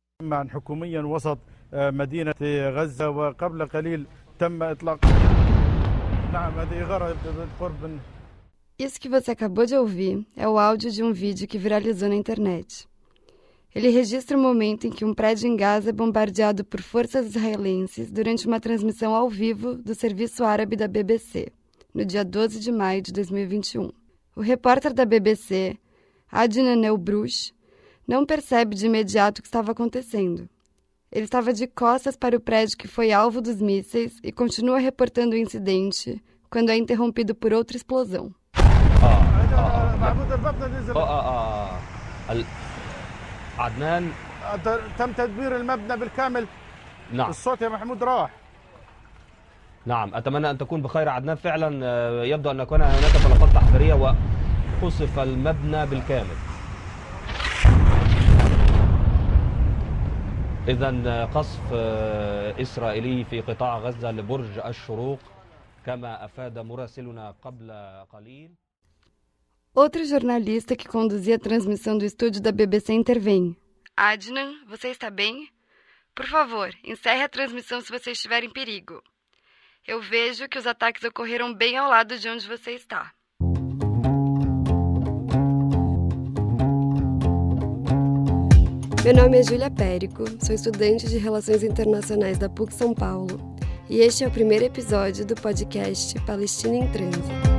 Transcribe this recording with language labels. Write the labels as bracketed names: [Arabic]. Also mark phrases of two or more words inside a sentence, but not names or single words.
[Arabic] معا حكوميا وسط مدينة غزة، وقبل قليل تم إطلاق. نعم هذه إغارة بالقرب. [Portuguese] Isso que você acabou de ouvir é o áudio de um vídeo que viralizou na internet. Ele registra o momento em que um prédio em Gaza é bombardeado por forças israelenses durante uma transmissão ao vivo do serviço árabe da BBC, no dia 12 de maio de 2021. O repórter da BBC, Adnan El-Brush, não percebe de imediato o que estava acontecendo. Ele estava de costas para o prédio que foi alvo dos mísseis e continua reportando o incidente quando é interrompido por outra explosão. [Arabic] عدنان تم تدمير المبنى بالكامل. نعم الصوت يا محمود راح. نعم أتمنى أن تكون بخير عدنان. فعلا يبدو أن كان هناك طلقات تحذيرية وقصف المبنى بالكامل. إذن قصف إسرائيلي في قطاع غزة لبرج الشروق كما أفاد مراسلنا قبل قليل. [Portuguese] Outro jornalista que conduzia a transmissão do estúdio da BBC intervém. Adnan, você está bem? Por favor, encerre a transmissão se você estiver em perigo. Eu vejo que os ataques ocorreram bem ao lado de onde você está. Meu nome é Júlia Périco, sou estudante de Relações Internacionais da PUC São Paulo e este é o primeiro episódio do podcast Palestina em Trânsito.